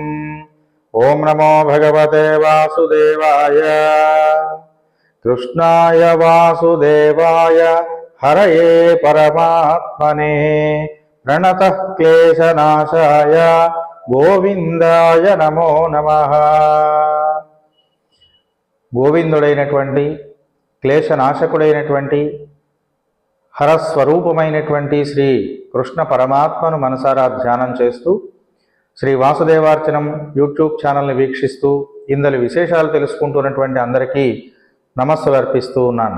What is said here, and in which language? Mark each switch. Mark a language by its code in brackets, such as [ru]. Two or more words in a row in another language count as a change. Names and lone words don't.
[sa] ओम नमो भगवते वासुदेवाय कृष्णाय वासुदेवाय हरये परमात्मने प्रणतः क्लेशनाशाय गोविंदाय नमो नमः। [te] గోవిందుడైనటువంటి క్లేశనాశకుడైనటువంటి హరస్వరూపమైనటువంటి శ్రీ కృష్ణ పరమాత్మను మనసారా ధ్యానం చేస్తూ శ్రీ వాసుదేవార్చనం యూట్యూబ్ ఛానల్ని వీక్షిస్తూ ఇందలి విశేషాలు తెలుసుకుంటున్నటువంటి అందరికీ నమస్సులు అర్పిస్తూ ఉన్నాను.